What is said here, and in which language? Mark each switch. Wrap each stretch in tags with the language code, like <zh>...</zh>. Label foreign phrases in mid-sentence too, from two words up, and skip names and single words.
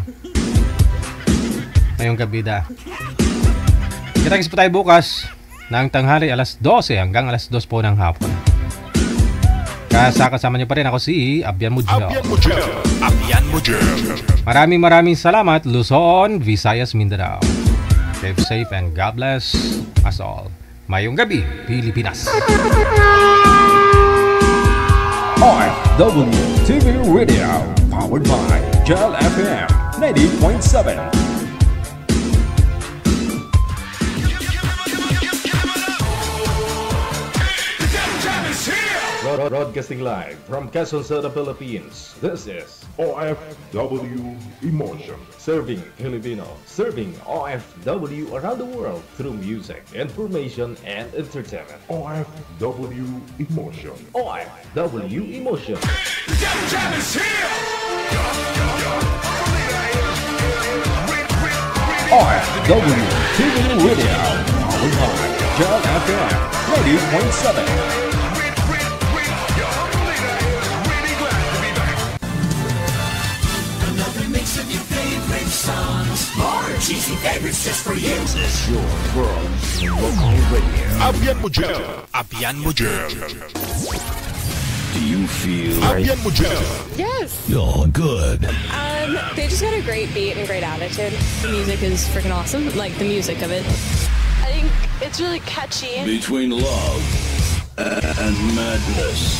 <tl>Ngayong gabi da. Kita-kits po tayo bukas ng tanghali alas 12 hanggang alas 2 po ng hapon. Kasama niyo pa rin ako si Abian Mujel. Maraming salamat, Luzon, Visayas, Mindanao.</tl> <en>Keep safe and God bless us all.</en> <tl>Mayong gabi, Pilipinas.</tl> <en>OFWTV Radio, powered by Jel FM 90.7. Broadcasting live from Quezon City, Philippines. This is OFW Emotion. Serving Filipino, serving OFW around the world through music, information, and entertainment. OFW Emotion. OFW Emotion. OFW TV Radio, powered by Jai FM 90.7. Mix of your favorite songs. More cheesy favorites just for you. This is your world's local radio.</en> <hil>Abyan mo dyan. Abyan mo dyan.</hil> <en>Do you feel</en> <hil>Abyan mo dyan.</hil> <en>Yes. You're good. They just got a great beat and great attitude. The music is freaking awesome. Like the music of it. I think it's really catchy. Between love and madness.</en>